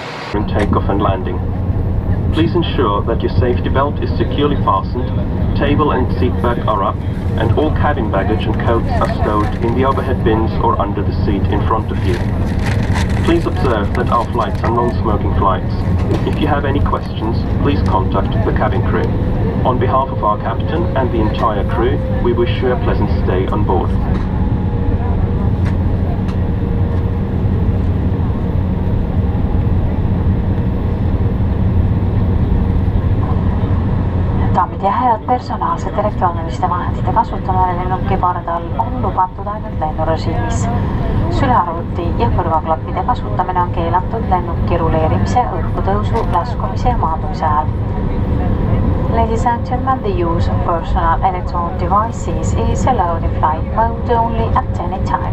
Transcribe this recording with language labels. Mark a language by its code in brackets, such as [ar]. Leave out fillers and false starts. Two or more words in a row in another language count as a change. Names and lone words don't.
[en] during takeoff and landing. Please ensure that your safety belt is securely fastened, table and seat back are up, and all cabin baggage and coats are stowed in the overhead bins or under the seat in front of you. Please observe that our flights are non-smoking flights. If you have any questions, please contact the cabin crew. On behalf of our captain and the entire crew, we wish you a pleasant stay on board. [et] Daamid ja härrad, personaalsete elektrooniliste vahendite kasutamine lennuki pardal on lubatud ainult lennurežiimis. Sülearvuti ja kõrvaklappide kasutamine on keelatud lennuki ruleerimise, õhkutõusu, laskumise ja maandumise ajal. [en] Ladies and gentlemen, the use of personal electronic devices is allowed in flight mode only at any time.